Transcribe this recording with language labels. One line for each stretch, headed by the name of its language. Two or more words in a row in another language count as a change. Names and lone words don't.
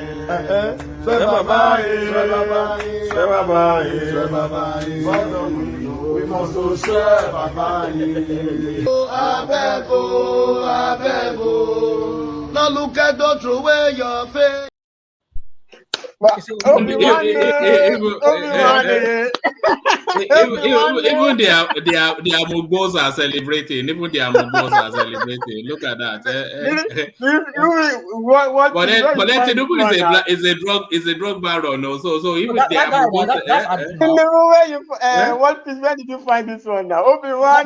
English: We must do so Baba. Abego. Now look at don't throw away your face. Obi-Wan, even the Amugbos are celebrating. Even the Amugbos are celebrating. Look at that. But then Tinubu is a drug baron also. So even the Amugbos. Where did you find this one now? Obi-Wan.